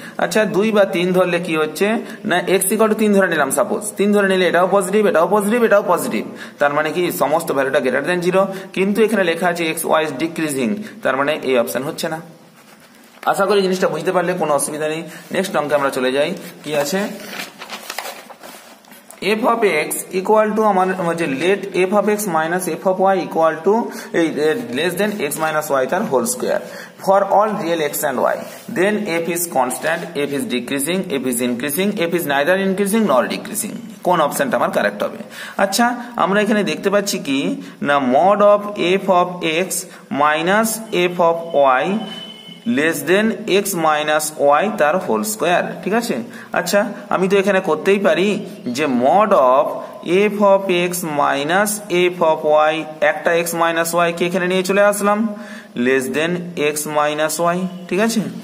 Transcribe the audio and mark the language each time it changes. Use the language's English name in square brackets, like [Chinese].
[Bangla] আচ্ছা 2 বা 3 ধরলে কি হচ্ছে না x = 3 ধরে নিলাম, সাপোজ 3 ধরে নিলে এটাও পজিটিভ এটাও পজিটিভ এটাও পজিটিভ, তার মানে কি সমস্ত ভ্যালুটা গ্রেটার দেন 0, কিন্তু এখানে লেখা আছে y ইজ ডিক্রিজিং, তার মানে এই অপশন হচ্ছে না। আশা করি জিনিসটা বুঝতে পারলে, কোনো অসুবিধা নেই। নেক্সট অঙ্কে আমরা চলে যাই, কি আছে [English] f of x equal to [Bangla] আমার যে [English] let f of x minus f of y equal to less than x minus y [Bangla] তার whole square [English] for all real x and y, then f is constant, f is decreasing, f is increasing, f is neither increasing nor decreasing, [Bangla] কোন অপশনটা আমার correct হবে। আচ্ছা আমরা এখানে দেখতে পাচ্ছি কি না [English] mod of f of x minus f of y [Bangla] less than x minus Y তার হোল স্কোয়ার, ঠিক আছে। আচ্ছা আমি তো এখানে করতেই পারি যে mod of F of x minus F of Y, একটা x মাইনাস ওয়াই কে এখানে নিয়ে চলে আসলাম less than x minus Y, ঠিক আছে।